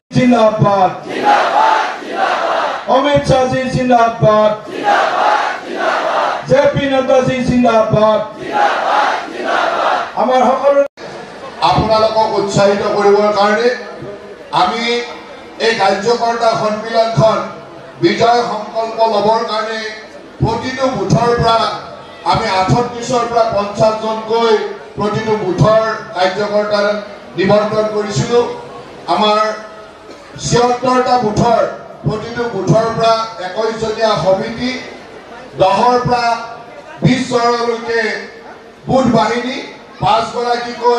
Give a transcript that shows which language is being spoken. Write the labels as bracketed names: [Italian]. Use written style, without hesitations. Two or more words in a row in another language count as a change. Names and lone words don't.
[Hindi] जिंदाबाद अमित शाह जी जिंदाबाद जेपी नड्डा जी जिंदाबाद [Assamese] আমাৰ সকলো আপোনালোকক উৎসাহিত কৰিবৰ কাৰণে আমি এই কাৰ্যকৰ্তা সন্মিলনখন বিজয় সংকল্প লবৰ কাৰণে প্ৰতিটো বুথৰ পৰা আমি 38ৰ পৰা 50 জনকৈ প্ৰতিটো বুথৰ কাৰ্যকৰ্তাৰ নিমন্ত্ৰণ কৰিছিলোঁ আমাৰ 76টা বুথৰ প্ৰতিটো বুথৰ পৰা 21 জনীয়া সমিতি 10ৰ পৰা 20 জনলৈকে বুথ বাহিনী 5 গৰাকীকৈ